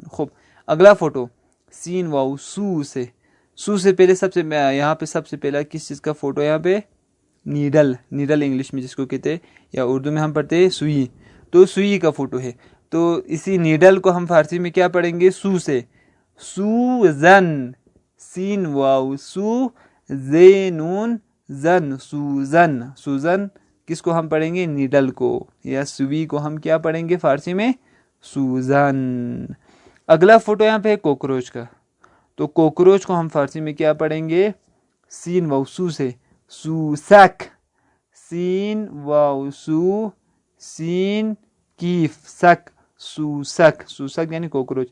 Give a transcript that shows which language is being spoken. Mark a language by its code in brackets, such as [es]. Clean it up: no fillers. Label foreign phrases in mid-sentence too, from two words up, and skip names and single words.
[ur] خوب، اگلا فوٹو سین واو سو سے پہلے یہاں پہ سب سے پہلا کس چیز کا فوٹو؟ یہاں پہ نیڈل انگلش میں جس کو کہتے ہیں، یا اردو میں ہم پڑھتے ہیں سوئی. تو سوئی کا فوٹو ہے. تو اسی نیڈل کو ہم فارسی میں کیا پڑھیں گے؟ سو سے سوزن. سین واو سو، زینون زن، سوزن. کس کو ہم پڑھیں گے؟ نیڈل کو یا سوئی کو ہم کیا پڑھیں گے فارسی میں؟ سوزن. اگلا فوٹو یہاں پہ ہے کوکروچ کا. تو کوکروچ کو ہم فارسی میں کیا پڑھیں گے؟ سین واو سو سے سوسک. سین واو سو، سین کیف سک، سوسک یعنی کوکروچ.